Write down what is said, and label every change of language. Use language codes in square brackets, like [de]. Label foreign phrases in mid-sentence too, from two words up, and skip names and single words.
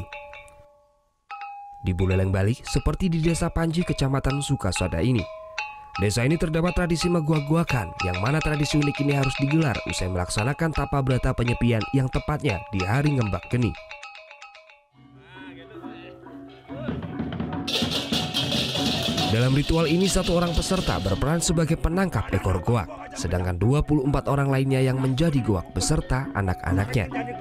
[id] Di Buleleng, Bali, seperti di Desa Panji, Kecamatan Sukasada ini. Desa ini terdapat tradisi megoak-goakan, yang mana tradisi unik ini harus digelar usai melaksanakan tapa berata penyepian yang tepatnya di hari Ngembak Geni. Dalam ritual ini, satu orang peserta berperan sebagai penangkap ekor goak, sedangkan 24 orang lainnya yang menjadi goak beserta anak-anaknya.